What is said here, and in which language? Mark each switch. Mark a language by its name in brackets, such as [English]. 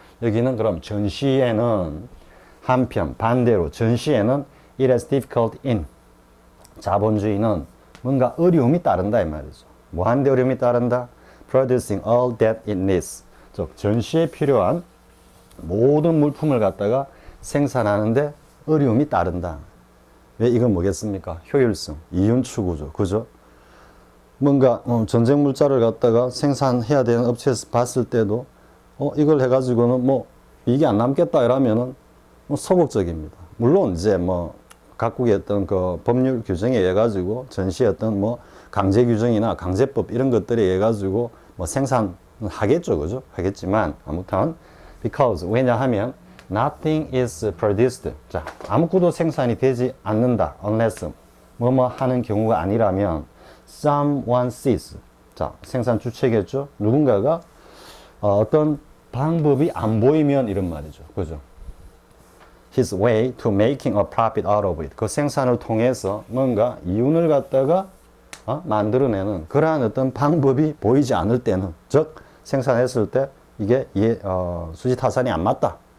[Korean] 여기는 그럼 전시에는 한편 반대로 전시에는 [English] it is difficult in. [Korean] 자본주의는 뭔가 어려움이 따른다 이 말이죠. 뭐 하는데 어려움이 따른다? [English] producing all that it needs. [Korean] 즉 전시에 필요한 모든 물품을 갖다가 생산하는데 어려움이 따른다. 왜 이건 뭐겠습니까? 효율성, 이윤 추구죠. 그죠? 뭔가 전쟁 물자를 갖다가 생산해야 되는 업체에서 봤을 때도 이걸 해가지고는 뭐 이게 안 남겠다 이러면은 뭐 소극적입니다. 물론 이제 뭐 각국의 어떤 그 법률 규정에 의해 가지고 전시의 어떤 뭐 강제 규정이나 강제법 이런 것들에 의해 가지고 뭐 생산하겠죠, 그죠? 하겠지만 아무튼 [English] because 왜냐하면 nothing is produced. [Korean] 자, 아무것도 생산이 되지 않는다. unless 뭐뭐 하는 경우가 아니라면 [English] someone sees. [Korean] 자, 생산 주체겠죠? 누군가가 어떤 방법이 안 보이면 이런 말이죠. 그죠? [English] his way to making a profit out of it. [Korean] 그 생산을 통해서 뭔가 이윤을 갖다가 만들어내는 그러한 어떤 방법이 보이지 않을 때는, 즉 생산했을 때 이게 수지타산이 안 맞다.